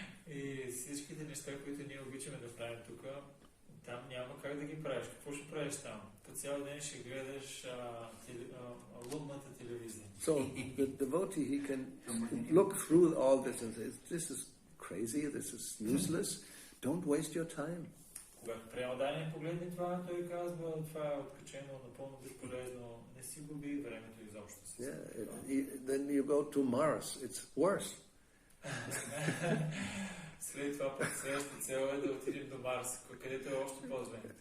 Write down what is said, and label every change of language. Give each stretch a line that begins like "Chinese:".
Bulgarian: И всичките неща, които ние обичаме да правим тук, там няма как да ги правиш. Какво ще правиш там? По цял ден ще гледаш лунната телевизия.
English: So the devotee, he can look through all this and say, this is crazy, this is useless, don't waste your time.
Bulgarian: Когато преодание погледне това, той казва, това е откачено, напълно безполезно, не си губи времето изобщо.
English: Then you go to Mars, it's worse.
Bulgarian: След това пък следващата цел е да отидем до Марс, където е още по-зле.